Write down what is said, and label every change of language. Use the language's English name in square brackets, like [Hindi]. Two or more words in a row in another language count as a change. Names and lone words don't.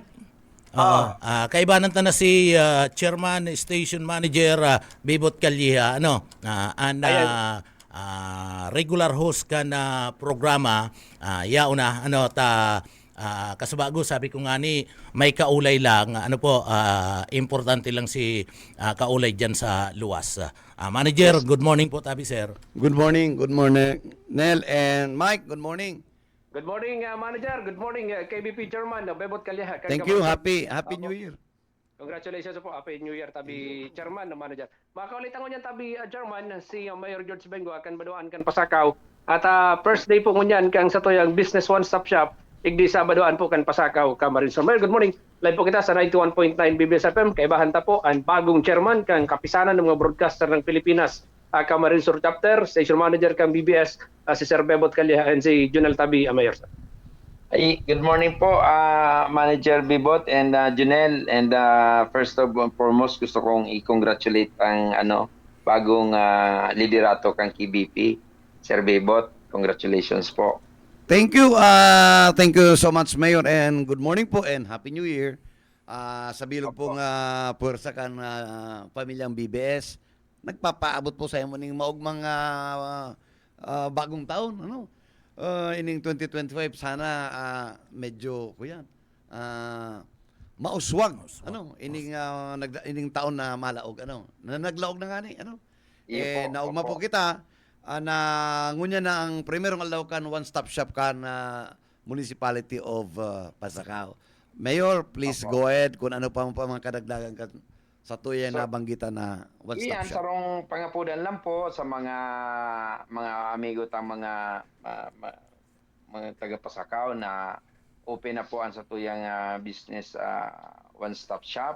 [Bikol] Kaibanan ta na si Chairman Station Manager Bibot Calleja ano regular host ka na programa yauna ano ta kasabago sabi ko nga ni may kaulay lang ano po importante lang si kaulay diyan sa luwas. [English] Manager, good morning [Bikol] po tabi [English] sir. Good morning Nel and Mike, good morning. Good morning, Manager. Good morning, KBP Chairman, Bebot Calleja. Thank you. Happy New Year. Congratulations po. Happy New Year [Bikol] tabi chairman naman dyan. Makakaulitan ko niyan tabi chairman si Mayor George Bengo akan baduan kan Pasakaw. At first day po ngunyan kang sa toyang [English] business one-stop shop. [Bikol] Igdi sa baduan po kan Pasakaw, Camarines. Mayor, [English] good morning. [Bikol] Live po kita sa 91.9 BBS FM. Kay Bahanta po ang bagong chairman kang kapisanan ng mga broadcaster ng Pilipinas. Camarines Sur Chapter, Station Manager kang BBS, si Sir Bebot Calya and si Junel Tabi, Mayor. [English] Ay, good morning po, Manager Bibot and Junel. And first of all, foremost, [Filipino] gusto kong i-congratulate ang bagong liderato kang KBP, Sir Bibot. [English] Congratulations po. Thank you. Thank you so much, Mayor, and good morning po and Happy New Year. [Bikol] Sa bilog pong puwersa kan pamilyang BBS, nagpapaabot po sa imo ning maugmang bagong taon, ining 2025 sana medyo kuyan mauswag ining taon na malaog naglaog na ngani naugma po kita na ngunya na ang primerong alawkan [English] one-stop shop [Bikol] kan Municipality of Pasakaw. Mayor, [English] please go ahead [Bikol] kung ano pa mga kadagdagan sa tuya na banggitan na one-stop Iyan, shop. sarong pangapudan lang po sa mga amigo tang mga taga Pasakaw na open na po ang sa tuyang [English] business one-stop shop.